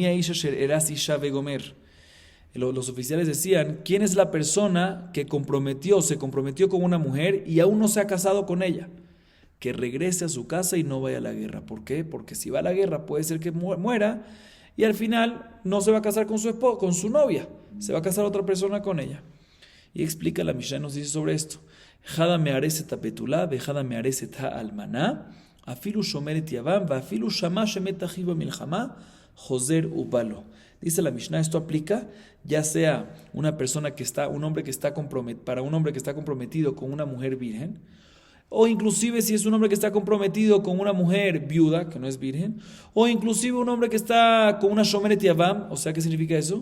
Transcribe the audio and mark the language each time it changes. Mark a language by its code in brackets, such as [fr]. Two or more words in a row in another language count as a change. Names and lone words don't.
[es] Los oficiales decían, ¿quién es la persona que se comprometió con una mujer y aún no se ha casado con ella? Que regrese a su casa y no vaya a la guerra. ¿Por qué? Porque si va a la guerra puede ser que muera y al final no se va a casar con con su novia, se va a casar otra persona con ella. Y explica la Mishnah, nos dice sobre esto. [he] אחד המארס בתולה, ואחד המארס אלמנה, אפילו שומרת יבם, ואפילו שמע שמת אחיו במלחמה, חוזר ובא לו. [es] Dice la Mishnah, esto aplica ya sea un hombre que está comprometido con una mujer virgen, o inclusive si es un hombre que está comprometido con una mujer viuda, que no es virgen, o inclusive un hombre que está con una [he] שומרת יבם, [es] o sea, ¿qué significa eso?